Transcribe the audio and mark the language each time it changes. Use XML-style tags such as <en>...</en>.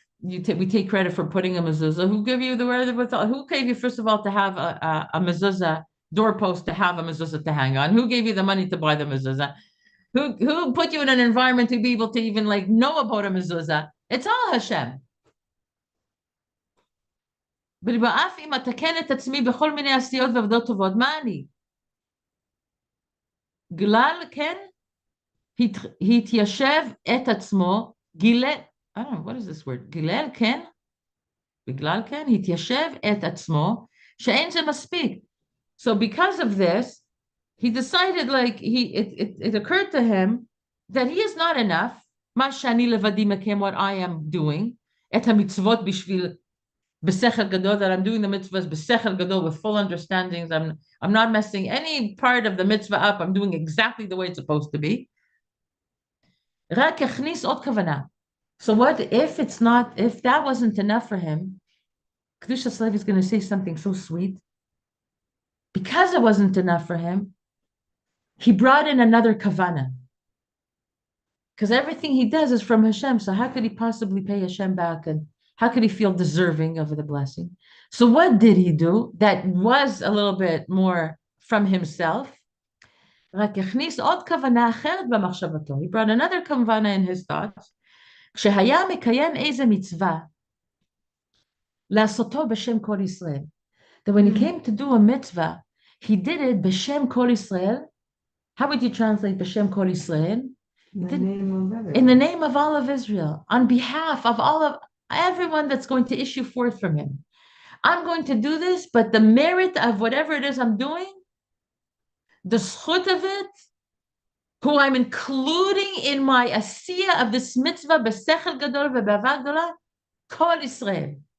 <en>We take credit for putting a mezuzah. Who gave you the word? Who gave you, first of all, to have a mezuzah doorpost to have a mezuzah to hang on? Who gave you the money to buy the mezuzah? Who put you in an environment to be able to even know about a mezuzah? It's all Hashem.</en> <he>בלבאף אם אתקן את עצמי בכל מיני עשיות ועבודות טובות, מה אני? גלל כן התיישב את עצמו,</he> <en>I don't know, what is this word?</en> <he>גילל כן? בגלל כן התיישב את עצמו, שאין זה מספיק.</he> <en>So because of this, he decided, like, it occurred to him that he is not enough.</en> <he>מה שאני לבדי מקיים,</he> <en>what I am doing,</en> <he>את המצוות בשביל בשכל גדול,</he> <en>that I'm doing the mitzvahs</en> <he>בשכל גדול,</he> <en>with full understandings. I'm not messing any part of the mitzvah up. I'm doing exactly the way it's supposed to be.</en> <he>רק הכניס עוד כוונה.</he> <en>So what if that wasn't enough for him? Kedusha Levi is going to say something so sweet. Because it wasn't enough for him, he brought in another kavana. Because everything he does is from Hashem. So how could he possibly pay Hashem back? And how could he feel deserving of the blessing? So what did he do that was a little bit more from himself? He brought another kavana in his thoughts.</en> <he>כשהיה מקיים איזה מצווה, לעשותו בשם כל ישראל.</he> <en>That when he came to do a mitzvah, he did it</en> <he>b'shem kol Israel.</he> <en>How would you translate</en> <he>b'shem kol Israel?</he> <en>In the name of all of Israel, on behalf of all of everyone that's going to issue forth from him. I'm going to do this, but the merit of whatever it is I'm doing, the zchut of it, who I'm including in my asiyah of this mitzvah</en> <he>b'sechel gadol v'b'ava gdola,</he> <en>kol Israel.</en>